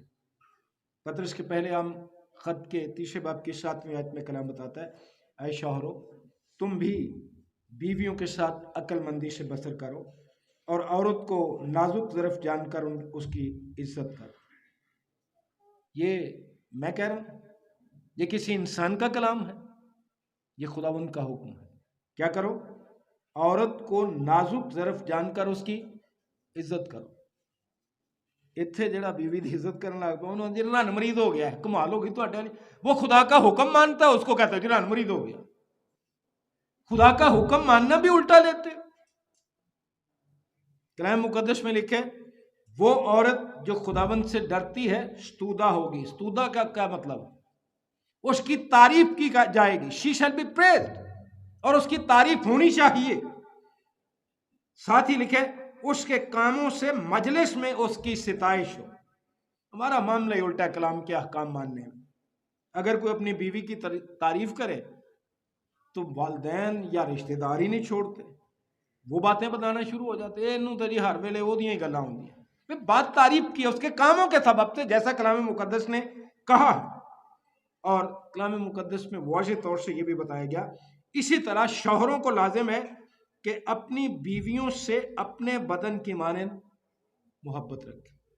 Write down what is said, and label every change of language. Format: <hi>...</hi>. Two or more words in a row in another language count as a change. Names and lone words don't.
<ur>پطرس کے پہلے عام خط کے 3 باب کی 7 آیت میں کلام بتاتا ہے، اے شوہرو تم بھی بیویوں کے ساتھ عقل مندی سے بسر کرو اور عورت کو نازک ظرف جان کر اس کی عزت کرو۔ یہ میں کہہ رہا ہوں، یہ کسی انسان کا کلام ہے؟ یہ خداوند کا حکم ہے۔ کیا کرو؟ عورت کو نازک ظرف جان کر اس کی عزت کرو۔</ur> <pa>ਇੱਥੇ ਜਿਹੜਾ بیوی ਦੀ ਇੱਜ਼ਤ ਕਰਨ ਲੱਗ ਪਿਆ ਉਹਨੂੰ ਜੀ ਰੰਨ ਮਰੀਦ ਹੋ ਗਿਆ ਹੈ, ਕਮਾਲ ਹੋ ਗਈ ਤੁਹਾਡੇ ਵਾਲੀ।</pa> <ur>وہ خدا کا حکم مانتا ہے اس کو کہتا ہے جی رن مرید ہو گیا۔ خدا کا حکم ماننا بھی الٹا لیتے۔ کلام مقدس میں لکھے وہ عورت جو خداوند سے ڈرتی ہے ستودہ ہوگی۔ ستودہ کا کیا مطلب؟ اس کی تعریف کی جائے گی،</ur> <en>she shall be praised,</en> <ur>اور اس کی تعریف ہونی چاہیے۔ ساتھ ہی لکھے اس کے کاموں سے مجلس میں اس کی ستائش ہو۔ ہمارا معاملہ ہی الٹا کلام کے احکام ماننے میں۔ اگر کوئی اپنی بیوی کی تعریف کرے تو والدین یا رشتہ دار ہی نہیں چھوڑتے، وہ باتیں بتانا شروع ہو جاتے ہیں، تو جی</ur> <pa>ہر ویلے وہ دیاں ہی گلاں ہوندیاں۔</pa> <ur>بات تعریف کی اس کے کاموں کے سبب سے، جیسا کلام مقدس نے کہا، اور کلام مقدس میں واضح طور سے یہ بھی بتایا گیا۔ اسی طرح شوہروں کو لازم ہے کہ اپنی بیویوں سے اپنے بدن کی مانند محبت رکھے۔</ur>